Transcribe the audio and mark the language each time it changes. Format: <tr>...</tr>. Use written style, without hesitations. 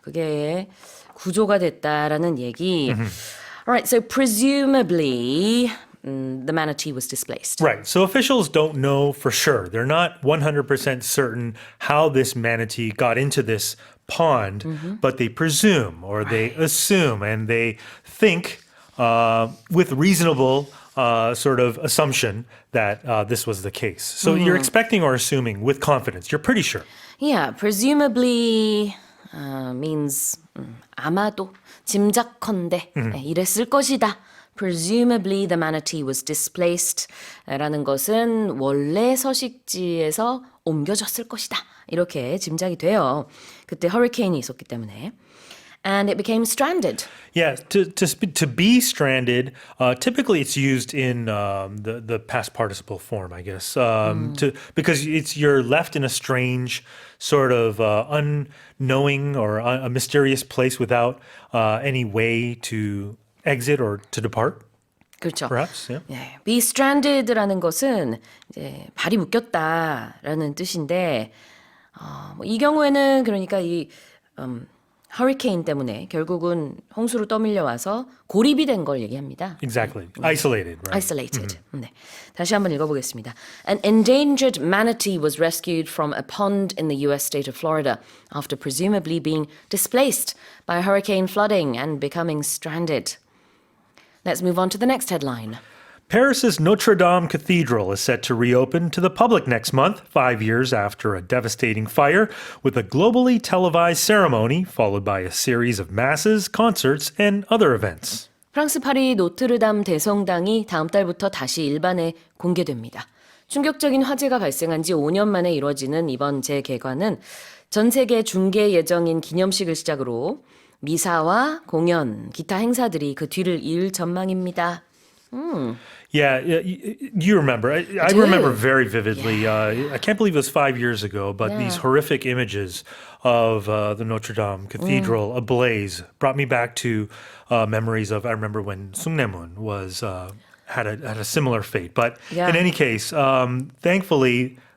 <ko>그게 구조가 됐다라는 얘기.</ko> <en>Alright, so presumably the manatee was displaced. Right. So officials don't know for sure. They're not 100% certain how this manatee got into this pond, but they presume or they assume and they think with reasonable sort of assumption that this was the case. So you're expecting or assuming with confidence. You're pretty sure. Yeah, presumably means</en> <ko>아마도 짐작컨대 이랬을 것이다.</ko> <en>Presumably the manatee was displaced</en> <ko>라는 것은 원래 서식지에서 옮겨졌을 것이다. 이렇게 짐작이 돼요. 그때 허리케인이 있었기 때문에.</ko> <en>And it became stranded. Yeah, to be stranded, typically it's used in the past participle form, I guess, because you're left in a strange sort of unknowing or a mysterious place without any way to exit or to depart.</en> <ko>그렇죠.</ko> <en>Perhaps, yeah.</en> <ko>네, be stranded라는 것은 이제 발이 묶였다라는 뜻인데 이 경우에는 그러니까 이 허리케인 때문에 결국은 홍수로 떠밀려 와서 고립이 된 걸 얘기합니다.</ko> <en>Exactly. Isolated, right?</en> <ko>Isolated. 네. 다시 한번 읽어보겠습니다.</ko> <en>An endangered manatee was rescued from a pond in the U.S. state of Florida after presumably being displaced by hurricane flooding and becoming stranded. Let's move on to the next headline. Paris's Notre Dame Cathedral is set to reopen to the public next month, 5 years after a devastating fire, with a globally televised ceremony followed by a series of masses, concerts, and other events.</en> <ko>프랑스 파리 노트르담 대성당이 다음 달부터 다시 일반에 공개됩니다. 충격적인 화재가 발생한 지 5년 만에 이뤄지는 이번 재개관은 전 세계 중계 예정인 기념식을 시작으로 미사와 공연, 기타 행사들이 그 뒤를 이을 전망입니다.</ko> <en>Yeah, you remember. I do. remember very vividly. I can't believe it was 5 years ago, but these horrific images of the Notre Dame Cathedral ablaze brought me back to memories of. I remember when Sungnaemun was had a similar fate. But in any case, thankfully,</en>